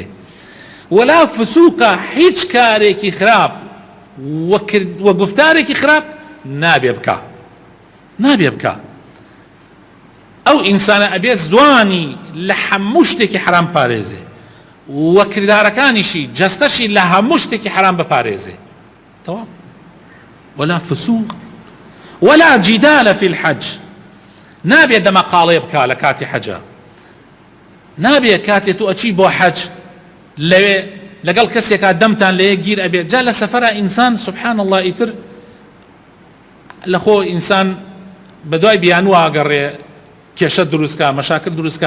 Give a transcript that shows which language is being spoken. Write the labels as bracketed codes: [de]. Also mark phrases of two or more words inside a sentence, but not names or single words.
[ar] ولا فسوقە، [ckb] هیچ کارێکی خراپ وە گفتارێکی خراپ نابێ بکە. ئەو ئینسانە ئەبێ زوانی لە هەموو شتێکی حرام پارێزێ و کردارەکانیشی جەستەشی لە هەموو شتێکی حرام بپارێزێ. تەواو. [ar] ولا فسوق ولا جدال في الحج، [ckb] نابێ دەمەقاڵێ بکە لە کاتی حەجە، نابێ کاتێ تو ئەچی بۆ حەج لەوێ لەگەڵ کەسێکا دەمتان لەیە گیر ئەبێ. جا لە سەفەرە ئینسان [ar] سبحان الله [ckb] ئیتر لەخۆ ئینسان بەدوای بیانوە ئاگەڕێ کێشە دروستکە، مەشاکل دروستکە.